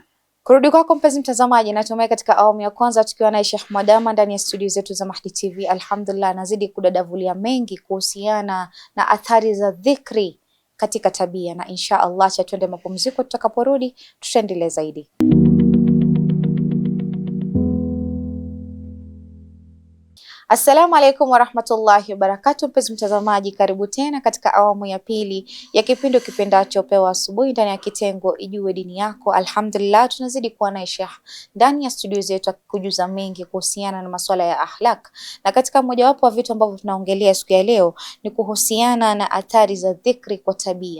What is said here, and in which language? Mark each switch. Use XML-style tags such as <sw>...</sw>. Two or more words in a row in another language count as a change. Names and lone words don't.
<sw>Kurudi kwako mpenzi mtazamaji, natumai katika awamu ya kwanza tukiwa na Sheikh Mwadama ndani ya studio zetu za Mahdi TV. Alhamdulillah, nazidi kudadavulia mengi kuhusiana na athari za dhikri katika tabia, na</sw> <ar>إن شاء الله</ar> <sw>acha tuende mapumziko, tutakaporudi tutaendelea zaidi.</sw> <ar>السلام عليكم ورحمة الله وبركاته.</ar> <sw>Mpenzi mtazamaji, karibu tena katika awamu ya pili ya kipindi kipendacho Pewa Asubuhi ndani ya kitengo Ijue Dini Yako. Alhamdulillah, tunazidi kuwa na Sheikh ndani ya studio zetu kujuza mengi kuhusiana na masuala ya akhlaq, na katika mojawapo wa vitu ambavyo tunaongelea siku ya leo ni kuhusiana na athari za dhikri kwa tabia.</sw>